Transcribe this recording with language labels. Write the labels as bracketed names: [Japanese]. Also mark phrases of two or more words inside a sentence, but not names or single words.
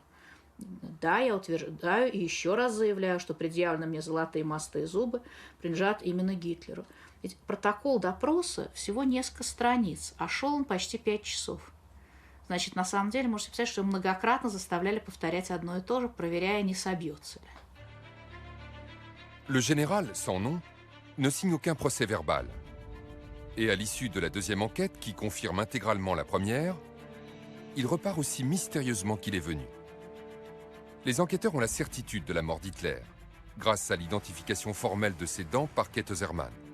[Russian] «Да, я утверждаю и еще раз заявляю, что предъявленные мне золотые мосты и зубы принадлежат именно Гитлеру». Ведь протокол допроса всего несколько страниц, а шел он почти 5 часов. Значит, на самом деле, можете представить, что многократно заставляли повторять одно и то же, проверяя, не собьется ли. [French] Le général, sans nom, ne signe aucun procès verbal. Et à l'issue de la deuxième enquête, qui confirme intégralement la première, il repart aussi mystérieusement qu'il est venu. Les enquêteurs ont la certitude de la mort d'Hitler, grâce à l'identification formelle de ses dents par Käthe Zerman.